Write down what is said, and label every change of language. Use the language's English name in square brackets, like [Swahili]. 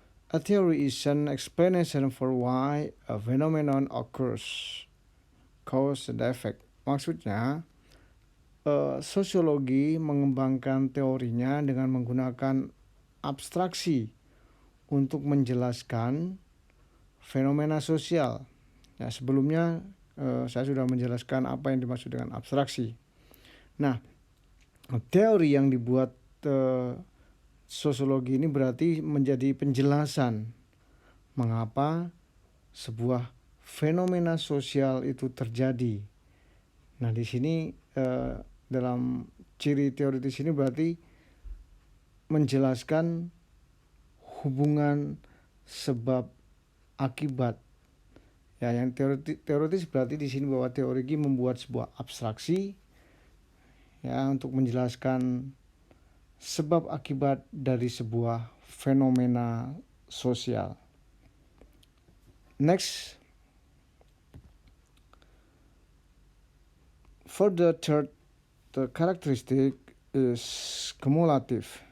[English] A theory is an explanation for why a phenomenon occurs, cause and effect. [Indonesian] Maksudnya, sosiologi mengembangkan teorinya dengan menggunakan abstraksi untuk menjelaskan fenomena sosial. Ya, sebelumnya saya sudah menjelaskan apa yang dimaksud dengan abstraksi. Nah, teori yang dibuat sosiologi ini berarti menjadi penjelasan mengapa sebuah fenomena sosial itu terjadi. Nah, di sini dalam ciri teoritis ini berarti menjelaskan hubungan sebab akibat. Ya, yang teoritis berarti di sini bahwa teologi membuat sebuah abstraksi ya untuk menjelaskan sebab akibat dari sebuah fenomena sosial. [English] Next, for the third, the characteristic is cumulative.